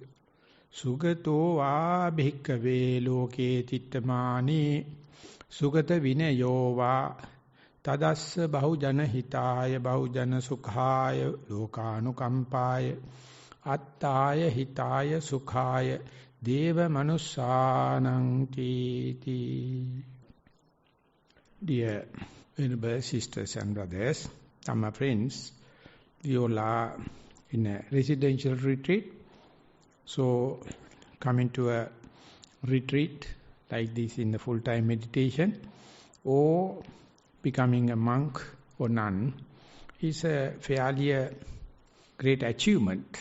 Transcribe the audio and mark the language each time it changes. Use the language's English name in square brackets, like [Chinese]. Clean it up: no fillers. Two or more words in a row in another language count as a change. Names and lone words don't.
[Pali] Sugato va bhikkhave loke tittamani Sugata Vinayo va tadassa bahujana hitaya bahujana sukhaya lokanukampaya attaya hitaya sukhaya deva manussanang titi. [English] Dear venerable sisters and brothers, Dhamma friends, we all are in a residential retreat. So coming to a retreat like this in the full-time meditation or becoming a monk or nun is a fairly great achievement.